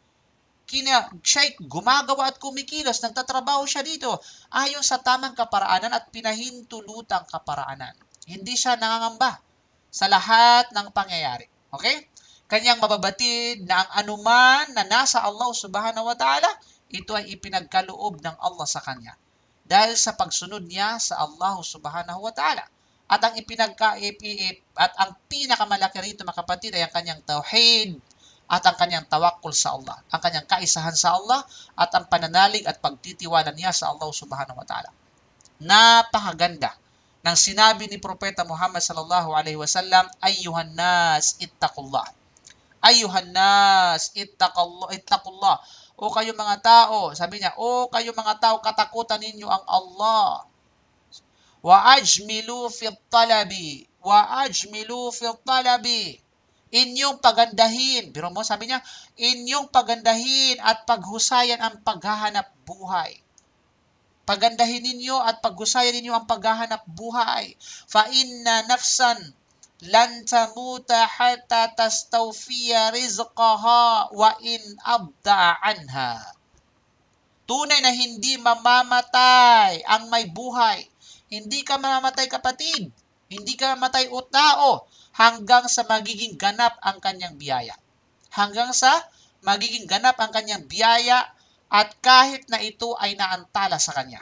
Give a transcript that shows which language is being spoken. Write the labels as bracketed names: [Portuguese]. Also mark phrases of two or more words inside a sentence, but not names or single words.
[Filipino] Siya ay gumagawa at kumikilos, nagtatrabaho siya dito ayon sa tamang kaparaanan at pinahintulutang kaparaanan. Hindi siya nangangamba sa lahat ng pangyayari. Okay? Kanyang mababatid na ang anuman na nasa Allah [Arabic] سبحانه وتعالى, [Filipino] ito ay ipinagkaloob ng Allah sa kanya. Dahil sa pagsunod niya sa Allah [Arabic] سبحانه وتعالى. [Filipino] At ang pinakamalaki rito, mga kapatid, ay ang kanyang tauhid at ang kanyang tawakkul sa Allah. Ang kanyang kaisahan sa Allah at ang pananalig at pagtitiwala niya sa Allah [Arabic] سبحانه وتعالى. [Filipino] Napakaganda nang sinabi ni Propeta Muhammad [Arabic] صلى الله عليه وسلم, أيها الناس اتقوا الله. أيها الناس اتقوا الله [Filipino] O kayo mga tao, sabi niya, o kayo mga tao, katakutan ninyo ang Allah. [Arabic] وأجملوا في الطلب. وأجملوا في الطلب. [Filipino] Inyong pagandahin. Biro mo, sabi niya, inyong pagandahin at paghusayan ang paghahanap buhay. Pagandahin ninyo at paghusayan ninyo ang paghahanap buhay. [Arabic] فإن نفسا لن تموت حتى تستوفي رزقها وإن أبطأ عنها. [Filipino] Tunay na hindi mamamatay ang may buhay. Hindi ka mamamatay, kapatid. Hindi ka mamamatay o tao hanggang sa magiging ganap ang kanyang biyaya. Hanggang sa magiging ganap ang kanyang biyaya at kahit na ito ay naantala sa kanya.